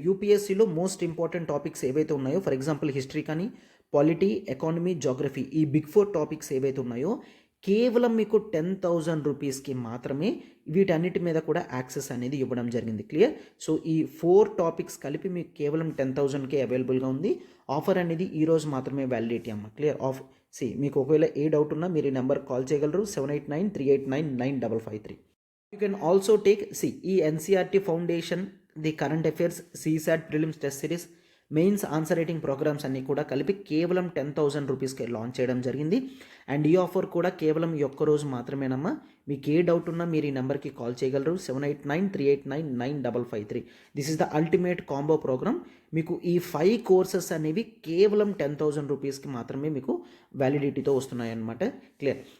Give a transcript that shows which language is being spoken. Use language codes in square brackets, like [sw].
[te] యూపీఎస్సీలో most important topics ఏవైతే ఉన్నాయో, for example history కానీ, పాలిటీ, ఎకానమీ, జోగ్రఫీ, ఈ బిగ్ 4 టాపిక్స్ ఏవైతే ఉన్నాయో కేవలం మీకు 10,000 రూపీస్కి మాత్రమే వీటన్నిటి మీద కూడా యాక్సెస్ అనేది ఇవ్వడం జరిగింది. క్లియర్. సో ఈ 4 టాపిక్స్ కలిపి మీకు కేవలం 10,000కే అవైలబుల్గా ఉంది. ఆఫర్ అనేది ఈరోజు మాత్రమే వ్యాలిడిటీ అమ్మ. క్లియర్. మీకు ఒకవేళ ఏ డౌట్ ఉన్నా మీరు ఈ నెంబర్ కాల్ చేయగలరు, 7893899553. [en] You can also take NCERT Foundation, the current affairs, CSAT prelims test series, mains answer writing programmes [te] అన్నీ కూడా కలిపి కేవలం 10,000 రూపీస్కి లాంచ్ చేయడం జరిగింది. అండ్ ఈ ఆఫర్ కూడా కేవలం ఈ ఒక్క రోజు మాత్రమేనమ్మా. మీకు ఏ డౌట్ ఉన్నా మీరు ఈ నెంబర్కి కాల్ చేయగలరు, 7893899553. [en] This is the ultimate combo programme. [te] మీకు ఈ 5 కోర్సెస్ అనేవి కేవలం 10,000 రూపీస్కి మాత్రమే మీకు వ్యాలిడిటీతో వస్తున్నాయన్నమాట. క్లియర్.